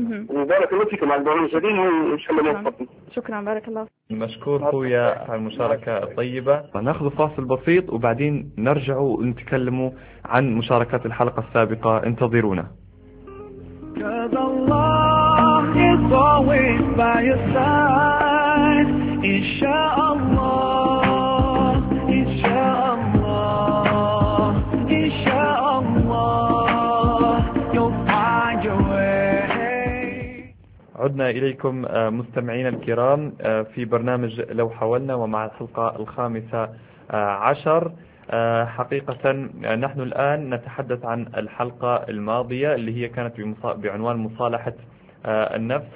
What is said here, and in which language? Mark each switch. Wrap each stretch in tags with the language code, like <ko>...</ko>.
<ar>وبارك الله فيكم على البرنامج الجديد وان شاء الله نوفقكم. شكرا، بارك الله. مشكور خويا على المشاركة الطيبة. ناخذ فاصل بسيط وبعدين نرجع ونتكلموا عن مشاركات الحلقة السابقة، انتظرونا.</ar> <en>كذا الله It's always by your side. Inshallah, Inshallah, Inshallah, you'll find your way.</en> <ar>عدنا إليكم مستمعين الكرام في برنامج لو حاولنا ومع الحلقة 15. حقيقة نحن الآن نتحدث عن الحلقة الماضية اللي هي كانت بعنوان مصالحة النفس.</ar>